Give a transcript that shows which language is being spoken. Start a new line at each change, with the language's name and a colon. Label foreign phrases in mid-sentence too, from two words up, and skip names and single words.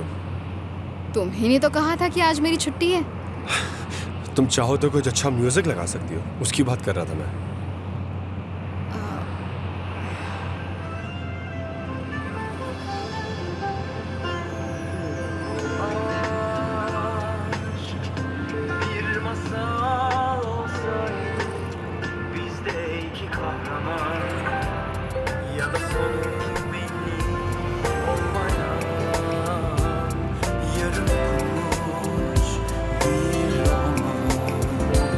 Hindi: तुम्ही ने तो कहा था कि आज मेरी छुट्टी है। तुम चाहो तो कुछ अच्छा म्यूजिक लगा सकती हो, उसकी बात कर रहा था मैं।
Turkish: Bir masal olsaydı bizde iki kahraman ya da sonu belli olmayan yarım okumuş bir roman.